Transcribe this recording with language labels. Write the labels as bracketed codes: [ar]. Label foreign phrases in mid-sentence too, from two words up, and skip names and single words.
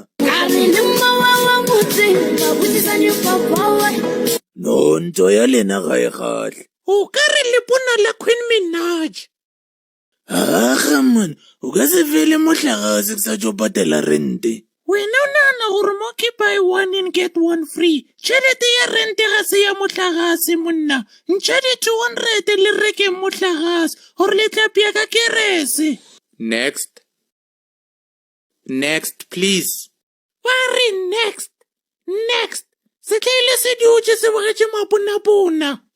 [nso] Ka re le mmawa wa motse, ba botsisane papa wa. No, ntho ya lena ga e gatle. O ka re le pona la Queen Minaj. Man, o ka se fele motlagase ke sa tšo patela rente. Wena o nagana gore mo ke [en] buy one and get one free. [nso] Tšhelete ya rente ga se ya motlagase monna. Ntšha di 200 le reke motlagase gore le tlapia ka kerese. [en] Next, please. [nso] Wa re next. Se tlaile se di utshe se bogetše mapona-pona.